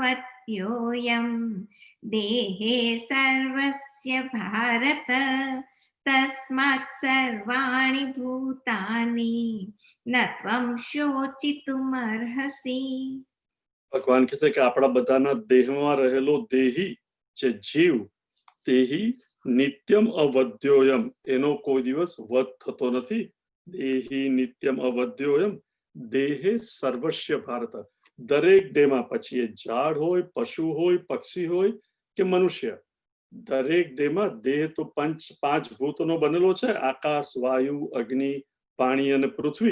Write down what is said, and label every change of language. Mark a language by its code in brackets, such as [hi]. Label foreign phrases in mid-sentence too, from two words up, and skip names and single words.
[sa] नित्यमवत्योऽयं देहे सर्वस्य भारत तस्मात् सर्वाणि भूतानि न त्वं शोचितुमर्हसि. [gu] ભગવાન કહે છે કે આપણા બધાના દેહમાં રહેલો દેહી જે જીવ તેહી [sa] नित्यम् अवध्योऽयम्, [gu] એનો કોઈ દિવસ વધ થતો નથી. [sa] देही नित्यम् अवध्योऽयं देहे सर्वस्य भारत. [gu] દરેક દેહમાં, પછી એ ઝાડ હોય, પશુ હોય, પક્ષી હોય કે મનુષ્ય, દરેક દેહમાં દેહ તો પાંચ ભૂતનો બનેલો છે, આકાશ, વાયુ, અગ્નિ, પાણી અને પૃથ્વી.